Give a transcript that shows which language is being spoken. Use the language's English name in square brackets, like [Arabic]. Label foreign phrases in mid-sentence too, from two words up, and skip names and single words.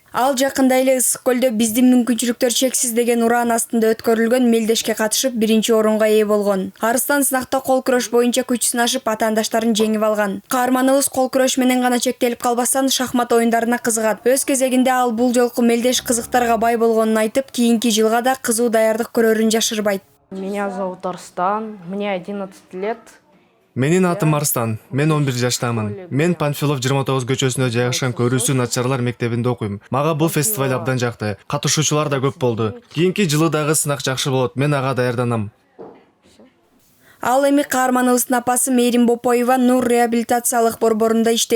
[Kyrgyz] Ал жакында эле Ысык көлдө биздин мүмкүнчүлүктөр чексиз деген ураан астында өткөрүлгөн мелдешке катышып 1-орунга ээ болгон. Арыстан сынакта кол күрөш боюнча күч сынашып атаандаштарын жеңип алган. Каарманыбыз кол күрөш менен гана чектелип калбастан шахмат оюндарына кызыгат. Өз кезегинде ал бул жолку мелдеш кызыктарга бай болгонун айтып, кийинки жылга да кызуу даярдык көрөрүн жашырбайт. [Russian] Меня зовут Арстан, мне 11 лет. [Kyrgyz] Менин атым Арстан, мен 11 жаштамын. Мен Панфилов 29 көчөсүнө жайгашкан көрүүсү начарлар мектебинде окуйм. Мага бул фестиваль абдан жакты. Катышуучулар да көп болду. Кийинки жылы дагы сынак жакшы болот. Мен ага даярданам. Ал эми каарманыбыздын апасы Мээрим Бопоева Нур реабилитациялык борборунда иштейт.